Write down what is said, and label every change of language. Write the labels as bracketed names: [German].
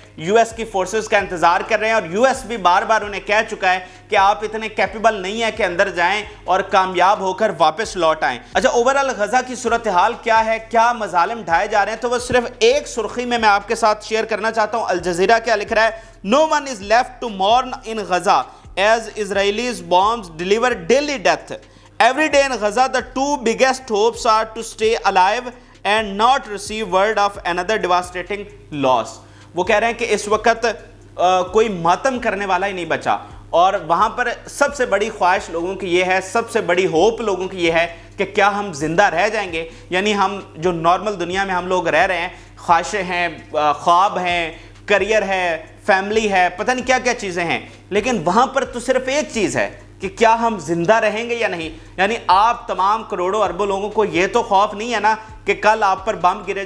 [Urdu] U S کی forces کا انتظار کر رہے ہیں، اور یو ایس بھی بار بار انہیں کہہ چکا ہے کہ آپ اتنے کیپیبل نہیں ہیں کہ اندر جائیں اور کامیاب ہو کر واپس لوٹ آئیں۔ اچھا، اوورال غزہ کی صورتحال کیا ہے، کیا مظالم ڈھائے جا رہے ہیں، تو وہ صرف ایک سرخی میں آپ کے ساتھ شیئر کرنا چاہتا ہوں۔ الجزیرہ کیا لکھ رہا ہے؟ [English] No one is left to mourn in Gaza as Israelis bombs deliver daily death. Every day in Gaza, the two biggest hopes are to stay alive and not receive word of another devastating loss. [Urdu] وہ کہہ رہے ہیں کہ اس وقت کوئی ماتم کرنے والا ہی نہیں بچا، اور وہاں پر سب سے بڑی خواہش لوگوں کی یہ ہے، سب سے بڑی ہوپ لوگوں کی یہ ہے کہ کیا ہم زندہ رہ جائیں گے۔ یعنی ہم جو نارمل دنیا میں ہم لوگ رہ رہے ہیں، خواہشیں ہیں، خواب ہیں، کریئر ہے، فیملی ہے، پتہ نہیں کیا کیا چیزیں ہیں، لیکن وہاں پر تو صرف ایک چیز ہے کہ کیا ہم زندہ رہیں گے یا نہیں۔ یعنی آپ تمام کروڑوں اربوں لوگوں کو یہ تو خوف نہیں ہے نا کہ کل آپ پر بم